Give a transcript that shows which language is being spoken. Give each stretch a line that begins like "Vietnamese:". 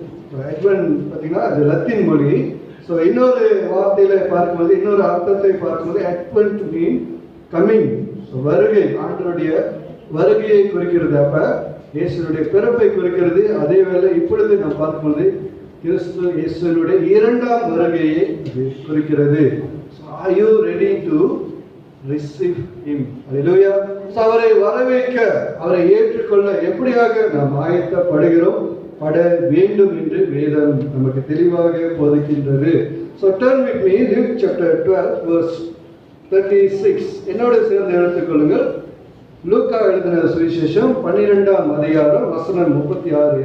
Tamil: So Advent பார்த்தீங்கன்னா அது Latin மொழி. ஸோ இன்னொரு வார்த்தையில பார்க்கும்போது, இன்னொரு அர்த்தத்தை பார்க்கும்போது
English: Advent means coming.
Tamil: ஸோ வருகை, ஆண்டவருடைய வருகையை குறிக்கிறது. அப்ப இயேசுனுடைய பிறப்பை குறிக்கிறது. அதே வேளை இப்பொழுது நாம் பார்க்கும்போது கிறிஸ்து இயேசுனுடைய இரண்டாம் வருகையை குறிக்கிறது.
English: Are you ready to receive him? Hallelujah.
Tamil: So அவரை வரவேற்க, அவரை ஏற்றுக்கொள்ள எப்படியாக நாம் ஆயத்தப்படுகிறோம், பட வேண்டும் என்று வேதம் நமக்கு தெளிவாக போதிக்கின்றது.
English: So turn with me Luke chapter 12 verse 36.
Tamil: என்னோட சேர்ந்து எடுத்துக்கொள்ளுங்கள். லூக்கா எழுதின சுவிசேஷம் 12ஆம் அதிகாரம் வசனம் 36.